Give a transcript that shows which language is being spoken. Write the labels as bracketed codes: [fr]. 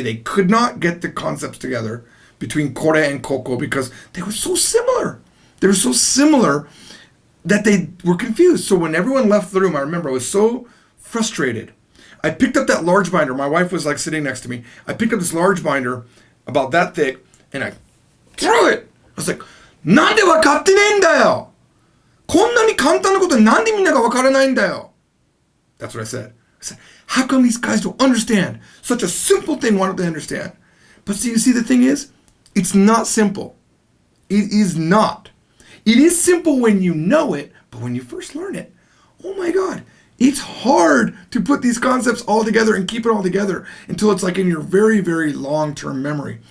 [en] They could not get the concepts together between kore and koko because they were so similar. They were so similar that they were confused. So when everyone left the room, I remember I was so frustrated. I picked up that large binder. My wife was like sitting next to me. I picked up this large binder about that thick, and I threw it. [ja] I was like, なんで分かってねえんだよ!こんなに簡単なことなんでみんなが分からないんだよ! [en] That's what I said. I said, how come these guys don't understand? Such a simple thing, why don't they understand? But see, you see, the thing is, it's not simple. It is not. It is simple when you know it, but when you first learn it, oh my God, it's hard to put these concepts all together and keep it all together until it's like in your very, very long-term memory.